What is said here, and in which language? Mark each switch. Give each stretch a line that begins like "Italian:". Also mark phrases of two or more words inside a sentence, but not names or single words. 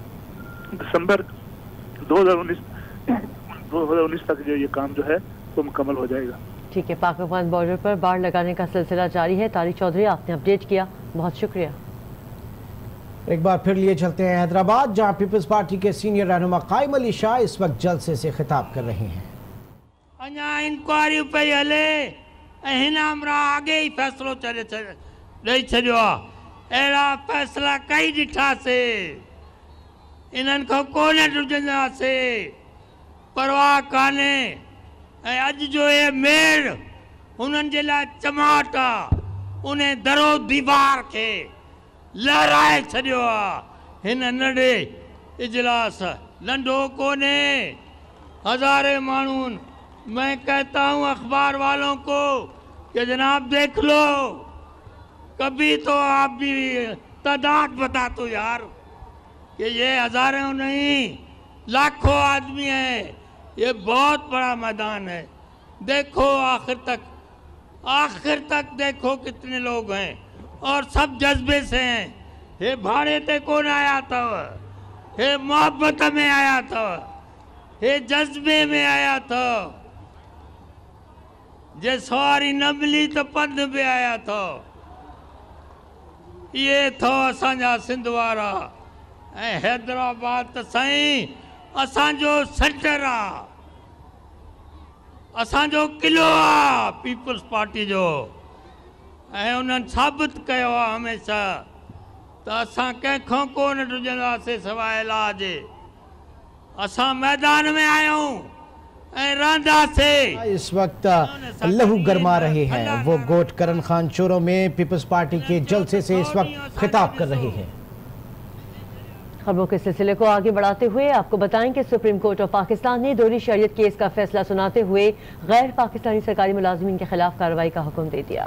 Urdu: دسمبر 2019 تک جو یہ کام جو ہے وہ مکمل ہو جائے گا. ٹھیک ہے، پاک افغان بارڈر پر باڑ لگانے کا سلسلہ جاری ہے. طارق چوہدری، آپ نے اپڈیٹ کیا، بہت شکریہ. ایک بار پھر لیے چلتے ہیں حیدرآباد، جہاں پیپلز پارٹی کے سینئر رہنما قائم علی شاہ اس وقت جلسے سے خطاب کر رہے ہیں.
Sindhi: अञा इंक्वायरी पे हले हिन हमरा आगे ही फैसलो चले ॾेई छॾियो आहे। अहिड़ा फ़ैसिला कई ॾिठासीं, इन्हनि खां कोन ॾुजंदासीं, परवाह कान्हे। ऐं अॼु जो ये मेड़ उन्हनि जे लाइ चमाट आहे, उन दरो दीवार खे लहराए छॾियो आहे। हिन नंढे इजलास नंढो कोन्हे, हज़ारे माण्हुनि।
Urdu: میں کہتا ہوں اخبار والوں کو کہ جناب دیکھ لو، کبھی تو آپ بھی تعداد بتا دو یار کہ یہ ہزاروں نہیں لاکھوں آدمی ہے. یہ بہت بڑا میدان ہے. دیکھو آخر تک دیکھو کتنے لوگ ہیں اور سب جذبے سے ہیں. یہ بھاڑے تے کون آیا تھا، یہ محبت میں آیا تھا، یہ جذبے میں آیا تھا. جے سواری نہ ملی تو پندھ میں آیا تھا.
Sindhi: ये थो असांजा सिंध वारा ऐं हैदराबाद त साईं असांजो सेंटर आहे, असांजो किलो आहे पीपल्स पार्टी जो। ऐं उन्हनि साबित कयो आहे हमेशह त असां कंहिंखां कोन ॾुजंदासीं सवाइ अलाह जे। असां मैदान में आहियूं ऐं रहंदासीं।
Urdu: اس وقت لہو گرما رہے ہیں، وہ گوٹ کرن خان چوروں میں پیپلز پارٹی کے جلسے سے اس وقت خطاب کر رہے ہیں. خبروں کے سلسلے کو آگے بڑھاتے ہوئے آپ کو بتائیں کہ سپریم کورٹ آف پاکستان نے دوہری شریعت کیس کا فیصلہ سناتے ہوئے غیر پاکستانی سرکاری ملازمین کے خلاف کارروائی کا حکم دے دیا.